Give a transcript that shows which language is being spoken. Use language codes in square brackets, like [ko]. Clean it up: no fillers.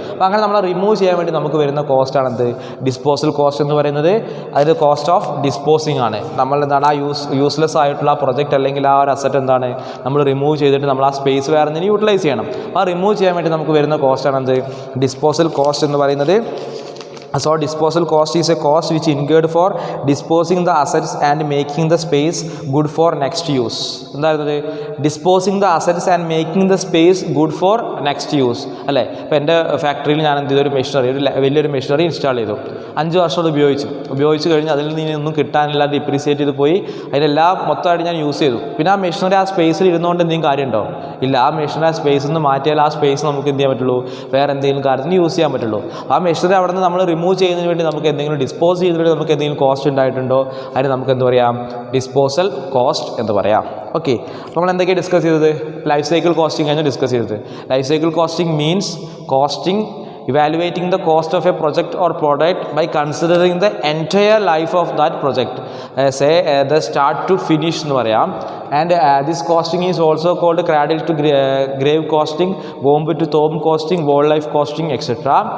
[ml] അപ്പോൾ അങ്ങനെ നമ്മൾ റിമൂവ് ചെയ്യാൻ വേണ്ടി നമുക്ക് വരുന്ന കോസ്റ്റാണ് എന്ത് ഡിസ്പോസൽ കോസ്റ്റ് എന്ന് പറയുന്നത്. അതിൽ കോസ്റ്റ് ഓഫ് ഡിസ്പോസിങ് ആണ്. നമ്മൾ എന്താണ് ആ യൂസ്ലെസ് ആയിട്ടുള്ള ആ പ്രൊജക്റ്റ് അല്ലെങ്കിൽ ആ ഒരു അസറ്റ് എന്താണ് നമ്മൾ റിമൂവ് ചെയ്തിട്ട് നമ്മൾ ആ സ്പേസ് വേറെ എന്തിനും യൂട്ടിലൈസ് ചെയ്യണം. ആ റിമൂവ് ചെയ്യാൻ വേണ്ടി നമുക്ക് വരുന്ന കോസ്റ്റാണ് എന്ത് ഡിസ്പോസൽ കോസ്റ്റ് എന്ന് പറയുന്നത്. [en] So, disposal cost is a cost which incurred for disposing the assets and making the space good for next use. [ml] എന്തായിരുന്നത് [en] disposing the assets and making the space good for next use [ml] അല്ലേ. ഇപ്പോൾ എൻ്റെ ഫാക്ടറിയിൽ ഞാൻ എന്ത് ചെയ്തൊരു machinery വലിയൊരു machinery install ചെയ്തു. 5 വർഷം അത് ഉപയോഗിച്ച് കഴിഞ്ഞ് അതിൽ നിന്ന് ഒന്നും കിട്ടാനില്ല, ഡിപ്രീസിയേറ്റ് ചെയ്ത് പോയി. അതിലെല്ലാം മൊത്തമായിട്ട് ഞാൻ യൂസ് ചെയ്തു. പിന്നെ ആ മെഷീനറി ആ സ്പേസിൽ ഇരുന്നുകൊണ്ട് എന്തെങ്കിലും കാര്യമുണ്ടോ ഇല്ല. ആ മെഷീനറി ആ സ്പേസിൽ നിന്ന് മാറ്റിയാൽ ആ സ്പേസ് നമുക്ക് എന്ത് ചെയ്യാൻ പറ്റുള്ളൂ വേറെ എന്തെങ്കിലും കാര്യത്തിന് യൂസ് ചെയ്യാൻ പറ്റുള്ളൂ. ആ മെഷീനറി അവിടെ നിന്ന് നമ്മൾ റിമൂവ് ചെയ്യുന്നതിന് വേണ്ടി നമുക്ക് എന്തെങ്കിലും ഡിസ്പോസ് ചെയ്യുന്നതിന് വേണ്ടി നമുക്ക് എന്തെങ്കിലും കോസ്റ്റ് ഉണ്ടായിട്ടുണ്ടോ അതിന് നമുക്ക് എന്ത് പറയാം ഡിസ്പോസൽ കോസ്റ്റ് എന്ന് പറയാം. ഓക്കെ, അപ്പോൾ നമ്മൾ എന്തൊക്കെയാണ് ഡിസ്കസ് ചെയ്തത് ലൈഫ് സൈക്കിൾ കോസ്റ്റിംഗ് ആണ് ഡിസ്കസ് ചെയ്തത്. [en] life cycle costing means costing evaluating the cost of a project or product by considering the entire life of that project, the start to finish [ml] എന്ന് പറയാം. [en] And this costing is also called cradle to grave costing, womb to tomb costing, whole life costing, etc.